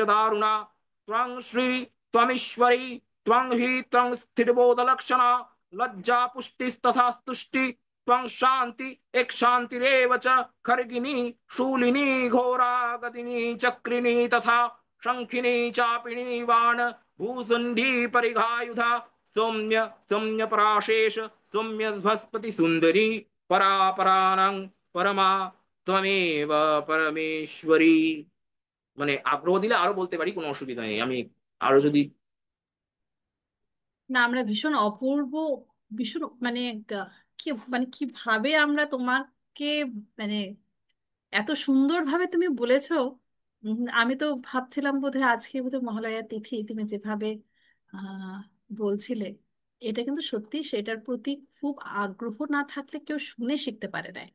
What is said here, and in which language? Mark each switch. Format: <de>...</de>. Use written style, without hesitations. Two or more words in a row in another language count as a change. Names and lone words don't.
<sa>दारुणा त्वं श्री त्वमीश्वरी त्वं हि त्वं स्थितिबोधलक्षणा लज्जा पुष्टिस्तथा स्तुष्टि त्वं शान्ति एक शान्तिरेव च खर्गिनी शूलिनी घोरा गदिनी चक्रिणी तथा शंखिनी चापिणी वाण भूसुंडी परिघायुधा सौम्य सौम्य पराशेष सौम्य बृहस्पति सुंदरी परापरानं परमा त्वमेव परमेश्वरी।</sa> <bn>মানে আগ্রহ দিলে আরো বলতে পারি, কোনো অসুবিধা নেই। আমি আরো যদি না, আমরা ভীষণ অপূর্ব, ভীষণ মানে গা- কি মানে কিভাবে আমরা তোমাকে মানে এত সুন্দরভাবে তুমি বলেছো। আমি তো ভাবছিলাম বোধহয় আজকে বোধহয় মহালয়ার তিথি, তুমি যেভাবে আহ বলছিলে, এটা কিন্তু সত্যি সেটার প্রতি খুব আগ্রহ না থাকলে কেউ শুনে শিখতে পারে না।</bn>